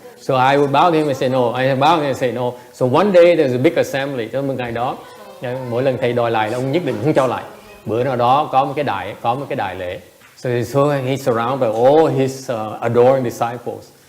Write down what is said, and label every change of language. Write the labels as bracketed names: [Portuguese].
[English] So I would bow to him and say no. I would bow to him and say no. So one day there's a big assembly. [Vietnamese] Cho một ngày đó, mỗi lần thầy đòi lại là ông nhất định không cho lại. Bữa nào đó có một cái đại lễ. [English] So he's surrounded by all his adoring disciples.